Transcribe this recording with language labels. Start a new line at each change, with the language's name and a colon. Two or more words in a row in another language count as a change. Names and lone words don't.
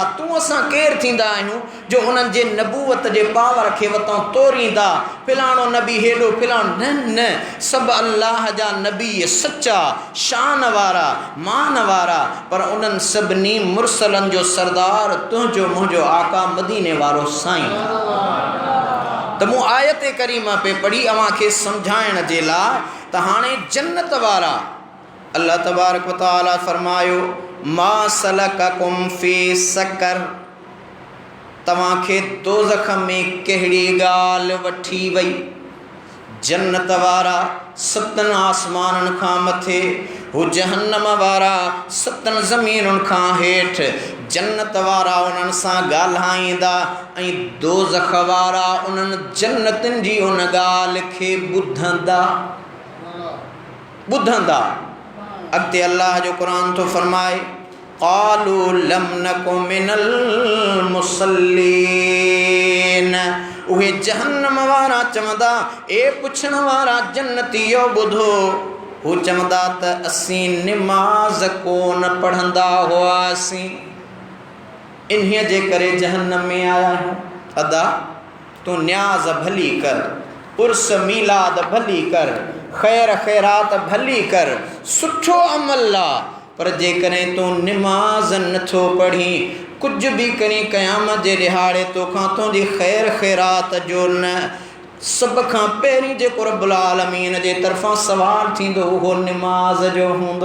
Sindhi: तूं असां केरु थींदा आहियूं जो उन्हनि जे नबूवत जे पावर खे वतां तोरींदा, फिलाणो नबी हेॾो फिलाणो न न, सभु अल्लाह जा नबी सच्चा शान वारा मान वारा, पर उन्हनि सभिनी मुरसलनि जो सरदार तुंहिंजो मुंहिंजो आका मदीने वारो साईं। त मूं आयत करीमा पे पढ़ी अव्हांखे सम्झाइण जे लाइ त हाणे जन्नत वारा अल्लाह
Arabic: تبارك وتعالى
Sindhi: फरमायो
Arabic: ما سلككم في سقر,
Sindhi: तव्हांखे दोज़ख में कहिड़ी ॻाल्हि वठी वई? जन्नत वारा सतनि आसमाननि खां मथे, हू जहन्नम वारा सतनि ज़मीनुनि खां हेठि। जन्नत वारा उन्हनि सां ॻाल्हाईंदा ऐं दोज़ख वारा उन्हनि जन्नतनि जी उन ॻाल्हि खे ॿुधंदा। अॻिते अल्लाह जो क़ुरान थो फरमाए
Arabic: قالوا لم نك من المصلين,
Sindhi: उहे जहन्नम वारा चवंदा, ए पुछण वारा जन्नतियो ॿुधो, हू चवंदा त असीं निमाज़ कोन पढ़ंदा हुआसीं, इन्हीअ जे करे जहन्नम में आया आहियूं। अदा तूं न्याज़ भली कर, उर्स मीलाद भली कर, ख़ैर ख़ैरात भली कर, सुठो अमल आहे, पर जेकॾहिं तूं निमाज़ नथो पढ़ी, कुझु बि करी क़यामत जे ॾिहाड़े तोखां तुंहिंजी ख़ैर ख़ैरात जो न, सभ खां पहिरीं जेको
Arabic: رب العالمين
Sindhi: जे तरफ़ां सवाल थींदो उहो निमाज़ जो हूंदो।